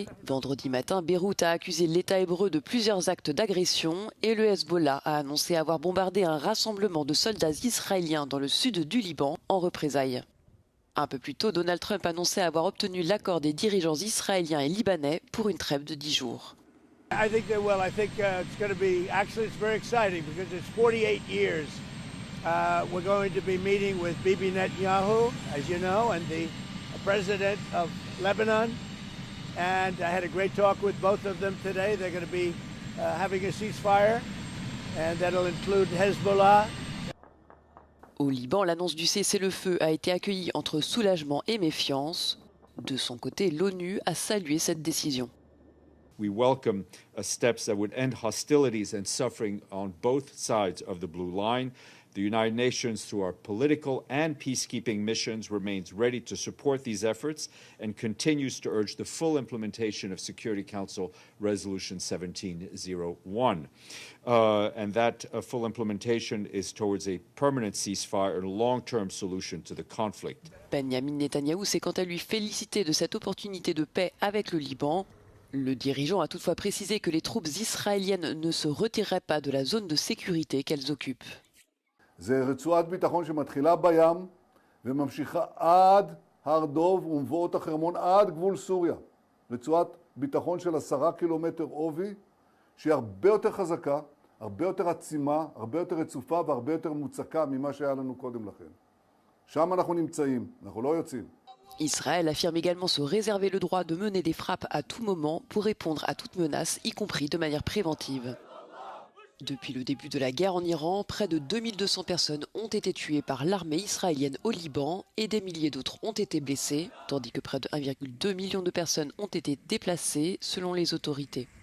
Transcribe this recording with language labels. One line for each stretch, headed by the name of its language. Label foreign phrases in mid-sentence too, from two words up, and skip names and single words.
French: Vendredi matin, Beyrouth a accusé l'État hébreu de plusieurs actes d'agression et le Hezbollah a annoncé avoir bombardé un rassemblement de soldats israéliens dans le sud du Liban en représailles. Un peu plus tôt, Donald Trump annonçait avoir obtenu l'accord des dirigeants israéliens et libanais pour une trêve de 10 jours.
English: I think it's going to be actually it's very exciting because it's 48 years. We're going to be meeting with Bibi Netanyahu, as you know, and the president of Lebanon. And I had a great talk with both of them today. They're going to be having a ceasefire, and that'll include Hezbollah.
French: Au Liban, l'annonce du cessez-le-feu a été accueillie entre soulagement et méfiance. De son côté, l'ONU a salué cette décision.
English: We welcome steps that would end hostilities and suffering on both sides of the blue line. The United Nations, through our political and peacekeeping missions, remains ready to support these efforts and continues to urge the full implementation of Security Council Resolution 1701. And that full implementation is towards a permanent ceasefire and a long-term solution to the conflict.
French: Benjamin Netanyahou s'est quant à lui félicité de cette opportunité de paix avec le Liban. Le dirigeant a toutefois précisé que les troupes israéliennes ne se retireraient pas de la zone de sécurité qu'elles occupent.
Hebrew: זה רצועת ביטחון שמתחילה בים וממשיכה עד הר דוב ומבואות החרמון עד גבול סוריה. רצועת ביטחון של 10 קילומטר עובי שהיא הרבה יותר חזקה, הרבה יותר עצימה, הרבה יותר רצופה והרבה יותר מוצקה ממה שהיה לנו קודם לכן. שם אנחנו נמצאים, אנחנו לא יוצאים.
French: Israël affirme également se réserver le droit de mener des frappes à tout moment pour répondre à toute menace, y compris de manière préventive. Depuis le début de la guerre en Iran, près de 2200 personnes ont été tuées par l'armée israélienne au Liban et des milliers d'autres ont été blessées, tandis que près de 1,2 million de personnes ont été déplacées selon les autorités.